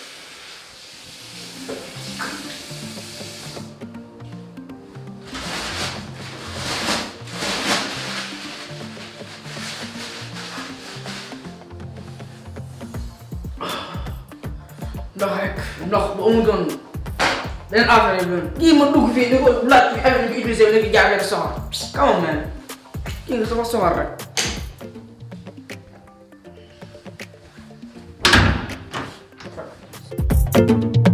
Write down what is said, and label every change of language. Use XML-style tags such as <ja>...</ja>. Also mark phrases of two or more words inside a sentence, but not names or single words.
<wo>ndox rek ndox bu amul doon beneen affaire yi doon kii ma dugg fii ni ko laaj bi affaire yi ñu ko utilisé léegi jaaree rek soxor</wo> <en>come on</en> <wo>man kii nga sama soxor rek.</wo> <en>Thank you.</en>